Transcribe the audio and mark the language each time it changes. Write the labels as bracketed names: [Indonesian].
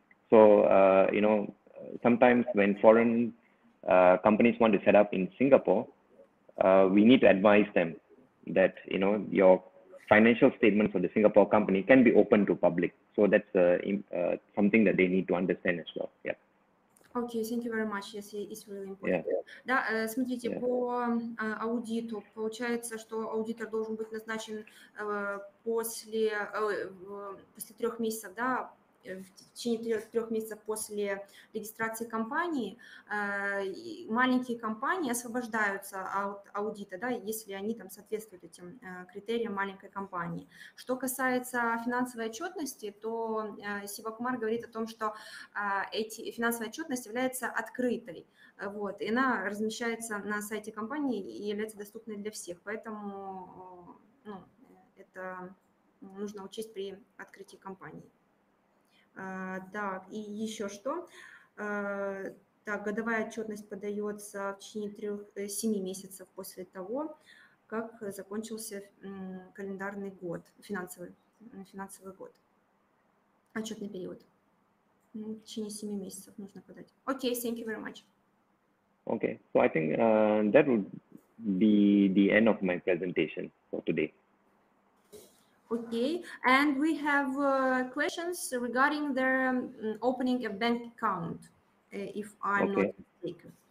[English] So, sometimes when foreign companies want to set up in Singapore, we need to advise them that, your financial statements of the Singapore company can be open to public. So that's something that they need to understand as well. Yeah. Okay, thank you very much. Yes, it's really important. Yeah. [Russian] Да, смотрите, по аудиту получается, что аудитор должен быть назначен после 3 месяцев, да, в течение 3 месяцев после регистрации компании. Маленькие компании освобождаются от аудита, да, если они там соответствуют этим критериям маленькой компании. Что касается финансовой отчетности, то Сивакумар говорит о том, что финансовая отчетность является открытой, вот, и она размещается на сайте компании и является доступной для всех, поэтому это нужно учесть при открытии компании. Так, и еще что? Так, годовая отчетность подается в течение 7 месяцев после того, как закончился календарный год, финансовый год, отчетный период. В течение 7 месяцев нужно подать. [English] Окей, thank you very much. Okay, so I think that would be the end of my presentation for today. Okay, and we have questions regarding their opening a bank account, if I'm not mistaken.